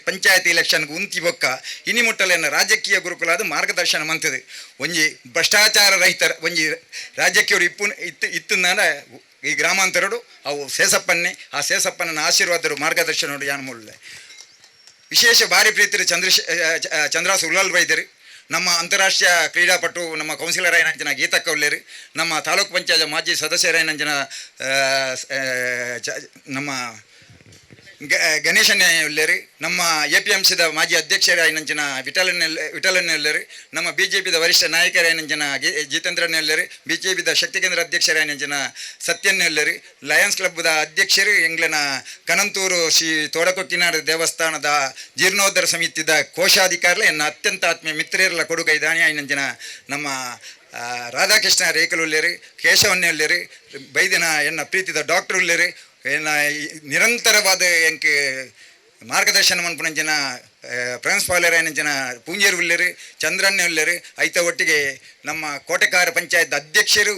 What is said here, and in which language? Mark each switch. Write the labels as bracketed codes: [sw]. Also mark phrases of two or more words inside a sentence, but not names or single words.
[tcy] ಪಂಚಾಯತಿ ಎಲೆಕ್ಷನ್ಗೆ ಉಂತಿ ಬೊಕ್ಕ ಇನಿ ಮುಟ್ಟಲು ಎನ್ನ ರಾಜಕೀಯ ಗುರುಕುಲಾದ ಮಾರ್ಗದರ್ಶನ ಮಂತದೆ ಒಂಜಿ ಭ್ರಷ್ಟಾಚಾರ ರಹಿತ ಒಂಜಿ ರಾಜಕೀಯರು ಇತ್ತಂದಾಂಡ ಈ ಗ್ರಾಮಾಂತರಡು ಅವು ಸೇಸಪ್ಪನ್ನೇ ಆ ಸೇಸಪ್ಪನ ಆಶೀರ್ವಾದರು ಮಾರ್ಗದರ್ಶನ ಯಾನ್ ಮುಳ್ಳೆ ವಿಶೇಷ ಭಾರಿ ಪ್ರೀತಿರು ಚಂದ್ರಾಸು ಉಳ್ಳಲ್ ವೈದ್ಯರು ನಮ್ಮ ಅಂತಾರಾಷ್ಟ್ರೀಯ ಕ್ರೀಡಾಪಟು ನಮ್ಮ ಕೌನ್ಸಿಲರ್ ಐನಂಚಿನ ಗೀತಕ್ಕ ಉಳ್ಳೇರಿ ನಮ್ಮ ತಾಲೂಕು ಪಂಚಾಯತ್ ಮಾಜಿ ಸದಸ್ಯರೈನಂಚಿನ ನಮ್ಮ ಗಣೇಶನ ಉಳ್ಳೇರಿ ನಮ್ಮ APMCದ ಮಾಜಿ ಅಧ್ಯಕ್ಷರಾಯಿನಂಚಿನ ವಿಠಲನ ಉಳ್ಳೇರಿ ನಮ್ಮ BJPದ ವರಿಷ್ಠ ನಾಯಕರಾಯಿನಂಚಿನ ಜಿತೇಂದ್ರನ ಉಳ್ಳೇರಿ BJPದ ಶಕ್ತಿ ಕೇಂದ್ರ ಅಧ್ಯಕ್ಷರಾಯಿನಂಚಿನ ಸತ್ಯನ ಉಳ್ಳೇರಿ ಲಯನ್ಸ್ ಕ್ಲಬ್ದ ಅಧ್ಯಕ್ಷರು ಎಂಗ್ಲನ ಕನಂತೂರು ಶ್ರೀ ತೋಡಕೊಕ್ಕಿನಾಡ ದೇವಸ್ಥಾನದ ಜೀರ್ಣೋದ್ಧಾರ ಸಮಿತಿದ ಕೋಶಾಧಿಕಾರಿಲ ಎನ್ನ ಅತ್ಯಂತ ಆತ್ಮೀಯ ಮಿತ್ರರೆಲ್ಲ ಕೊಡುಗೈ ದಾನಿ ಆಯಿನಂಚಿನ ನಮ್ಮ ರಾಧಾಕೃಷ್ಣ ರೇಖಲು ಉಳ್ಳೇರಿ ಕೇಶವನ್ನೇ ಉಳ್ಳೇರಿ ಬೈದಿನ ಎನ್ನ ಪ್ರೀತಿದ ಡಾಕ್ಟರ್ ಉಳ್ಳೇರಿ ಏನ ನಿರಂತರವಾದ ಎಂಕ್ ಮಾರ್ಗದರ್ಶನ ಮನ್ಪುನಂಚಿನ ಪ್ರಿನ್ಸಿಪಾಲರ್ ಏನಂಚಿನ ಪೂಂಜೇರು ಉಳ್ಳೇರು ಚಂದ್ರನ್ನೇ ಉಳ್ಳೇರು ಐತ ಒಟ್ಟಿಗೆ ನಮ್ಮ ಕೋಟೆಕಾರ ಪಂಚಾಯತ್ ಅಧ್ಯಕ್ಷರು